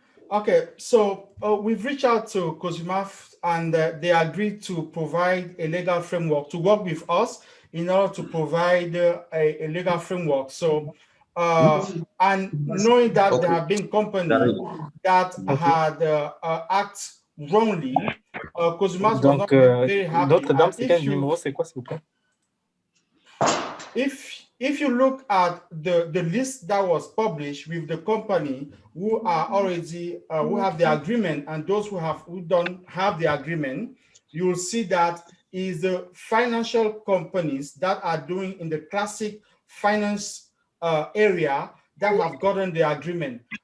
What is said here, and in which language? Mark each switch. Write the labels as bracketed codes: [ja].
[en] Okay, so we've reached out to COSUMAF and they agreed to provide a legal framework to work with us in order to provide a legal framework. So, and knowing that there have been companies that had acted wrongly, COSUMAF was not very happy. [fr] Notre dame, c'est quel numéro? C'est quoi, s'il vous plaît? [en] If you look at the list that was published with the company who are already who have the agreement and those who don't have the agreement, you will see that is the financial companies that are doing in the classic finance area that have gotten the agreement.